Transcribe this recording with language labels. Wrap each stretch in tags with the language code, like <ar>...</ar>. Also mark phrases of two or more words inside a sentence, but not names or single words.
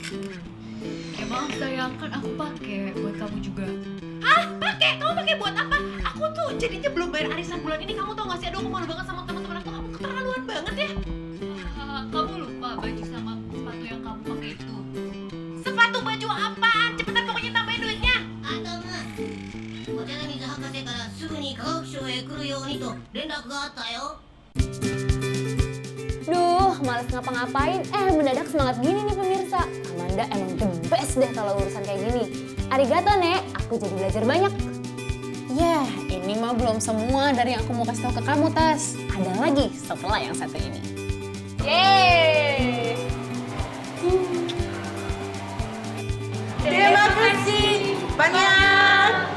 <id>Ya maaf sayang, kan aku pakai buat kamu juga. Hah? Kamu pakai buat apa? Aku tuh jadinya belum bayar arisan bulan ini. Kamu tau gak sih? Aduh, aku malu banget sama teman-teman aku. Kamu keterlaluan banget ya. Kamu lupa baju sama sepatu yang kamu pakai itu. Sepatu baju apaan? Cepetan pokoknya tambahin duitnya.</id> <ja>お茶の水博士からすぐに科学省へ来るようにと連絡があったよ。</ja> <id>Duh, males ngapa-ngapain, mendadak semangat gini nih pemirsa. Amanda emang</id> <en>the best</en> <id>deh kalau urusan kayak gini. Arigato, Nek. Aku jadi belajar banyak. Yah, ini mah belum semua dari yang aku mau kasih tau ke kamu, Tas. Ada lagi setelah yang satu ini. Yeay! Terima kasih banyak.</id>